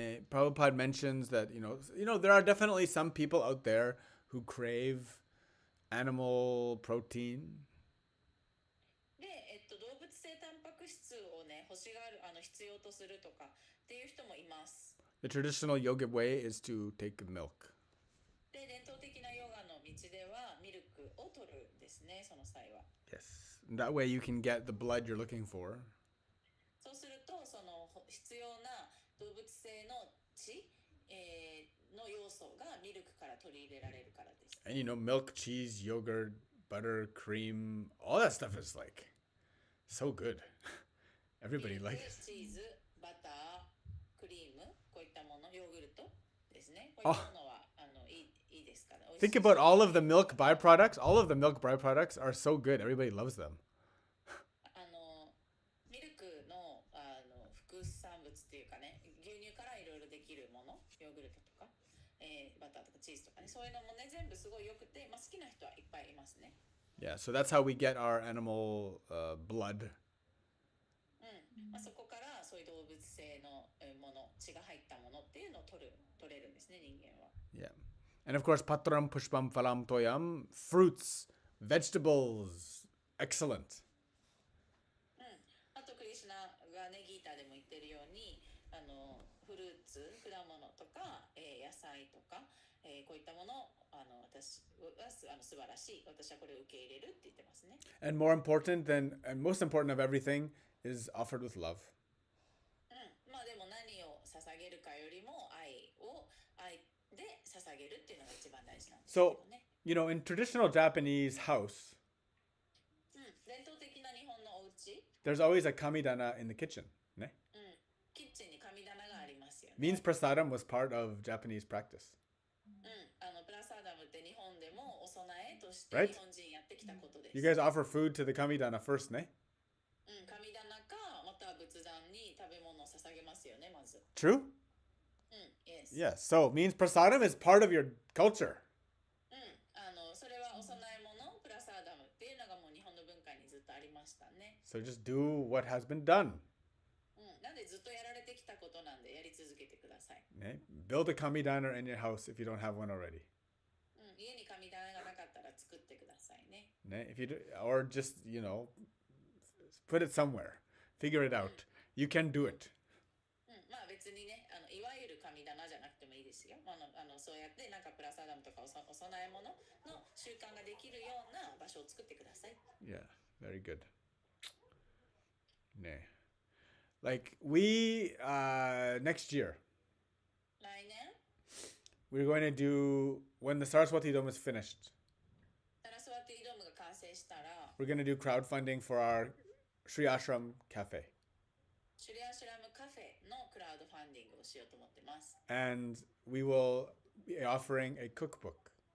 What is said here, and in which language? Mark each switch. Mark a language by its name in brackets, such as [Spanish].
[English] Prabhupada mentions that there are definitely some people out there who crave animal protein. [Japanese] で、動物性タンパク質をね欲しがる必要とするとかっていう人もいます。 [English] The traditional yogic way is to take milk. [Japanese] で、伝統的なヨガの道ではミルクを取るんですね、その際は。 [English] Yes. That way you can get the blood you're looking for. [Japanese] そうするとその必要な動物性の血、の要素がミルクから取り入れられるからです。 [English] And milk, cheese, yogurt, butter, cream, all that stuff is like so good. [Japanese] ミ [English] Everybody [Japanese] ルク、 [English] likes. [Japanese] チーズ、バター、クリーム、こういったもの、ヨーグルトですね。こういったものは、いいですから。美味し [English] Think [Japanese] い [English] about all of the milk byproducts. All of the milk byproducts are so good. Everybody loves them. [Japanese] ミルクの、副産物っていうかね、牛乳からいろいろできるもの、ヨーグルトとか、バターとかチーズとかね、そういうのもね、全部すごい良くて、好きな人はいっぱいいますね。 [English] Yeah, so that's how we get our animal blood. [Japanese] そこからそういう動物性のもの、血が入ったものっていうのを取れるんですね、人間は。 [English] Yeah. And of course, [Sanskrit] patram pushpam phalam toyam, [English] fruits, vegetables, excellent. [Japanese] あとクリシュナがね、ギーターでも言ってるように、フルーツ、果物とか、野菜とか、こういったもの、私は素晴らしい。私はこれを受け入れるって言ってますね。 [English] And more important and most important of everything is offered with love. [Japanese] でも何を捧げるかよりも愛で捧げるっていうのが一番大事なんですけどね。 [English] So, in traditional Japanese house, [Japanese] 伝統的な日本のお家、 [English] there's always a kamidana in the kitchen. [Japanese] ね? キッチンに神棚がありますよね。 [English] Means prasadam was part of Japanese practice. [Japanese] プラサーダムって日本でもお供えとして [English] Right? [Japanese] 日本人やってきたことです。 [English] You guys offer food to the kamidana first, ね? [Japanese] 神棚かまたは仏壇に食べ物を捧げますよね、まず。 [English] True? Yes. Yes. So, means prasadam is part of your culture. [Japanese] それはお供え物、プラサーダムっていうのがもう日本の文化にずっとありましたね。 [English] So just do what has been done. [Japanese] なんでずっとやられてきたことなんでやり続けてください。ね? [English] Build a kamidana in your house if you don't have one already. [Japanese] 家に神棚がなかったら作ってくださいね。 [English] ね?If you do, or just, put it somewhere. Figure it out. You can do it. [Japanese] 別にね、いわゆる神棚じゃなくてもいいですよ。そうやってなんかプラサダムとかお供え物の習慣ができるような場所を作ってください。 [English] Yeah, very good. ね. Like we next year [Japanese] 来年 [English] we're going to do when the Saraswati Dome is finished. [Japanese] サラスワティドームが完成したら [English] We're going to do crowdfunding for our Sri Ashram cafe. [Japanese] シュリアシュラムカフェのクラウドファンディングをしようと思ってます。 [English] And we will be offering a cookbook.